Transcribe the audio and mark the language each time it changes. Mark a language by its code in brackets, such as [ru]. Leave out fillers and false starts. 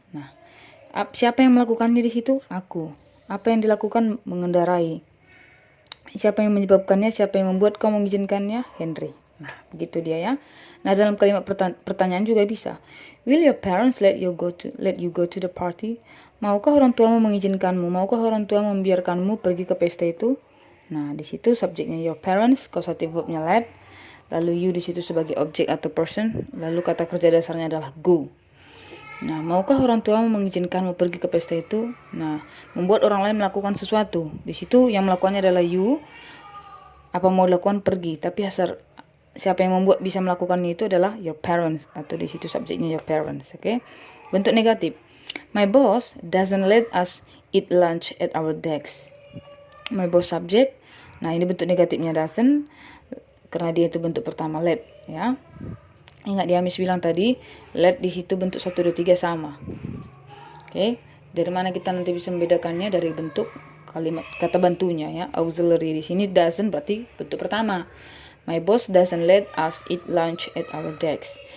[id] Nah, siapa yang melakukannya di situ? Aku. Apa yang dilakukan? Mengendarai. Siapa yang menyebabkannya? Siapa yang membuat kau mengizinkannya? Henry. Nah, begitu dia ya. Nah, dalam kalimat pertanyaan juga bisa. [en] Will your parents let you go to the party? [id] Maukah orang tuamu mengizinkanmu? Maukah orang tua membiarkanmu pergi ke pesta itu? Nah, di situ subjeknya [en] your parents, [id] causative verbnya let, lalu you di situ sebagai objek atau person, lalu kata kerja dasarnya adalah go. Nah, maukah orang tuamu mengizinkanmu pergi ke pesta itu? Nah, membuat orang lain melakukan sesuatu. Di situ yang melakukannya adalah you. Apa mau dilakukan pergi, tapi siapa yang membuat bisa melakukan itu adalah [en] your parents, [id] atau di situ subjeknya your parents. Oke. Bentuk negatif. [en] My boss doesn't let us eat lunch at our desk. My boss [id] subjek. Nah, ini bentuk negatifnya doesn't karena dia itu bentuk pertama let ya. Ingat dia Miss bilang tadi, let di situ bentuk 1, 2, 3 sama. Oke. Dari mana kita nanti bisa membedakannya? Dari bentuk kalimat kata bantunya ya. Auxiliary di sini doesn't berarti bentuk pertama. [en] My boss doesn't let us eat lunch at our desk.